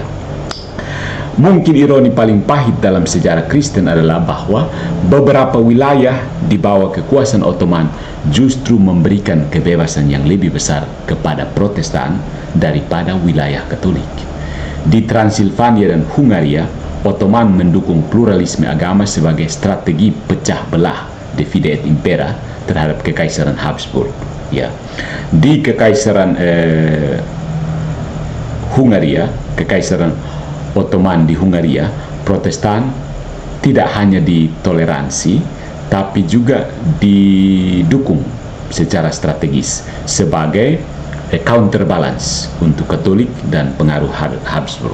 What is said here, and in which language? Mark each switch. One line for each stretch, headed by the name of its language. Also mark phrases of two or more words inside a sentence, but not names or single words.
Indonesian: Mungkin ironi paling pahit dalam sejarah Kristen adalah bahwa beberapa wilayah di bawah kekuasaan Ottoman justru memberikan kebebasan yang lebih besar kepada Protestan daripada wilayah Katolik. Di Transilvania dan Hungaria, Ottoman mendukung pluralisme agama sebagai strategi pecah belah,
Latin: divide et impera,
Indonesian: terhadap kekaisaran Habsburg. Ya, di kekaisaran Hungaria, kekaisaran Ottoman di Hungaria, Protestan tidak hanya ditoleransi, tapi juga didukung secara strategis sebagai counterbalance untuk Katolik dan pengaruh Habsburg.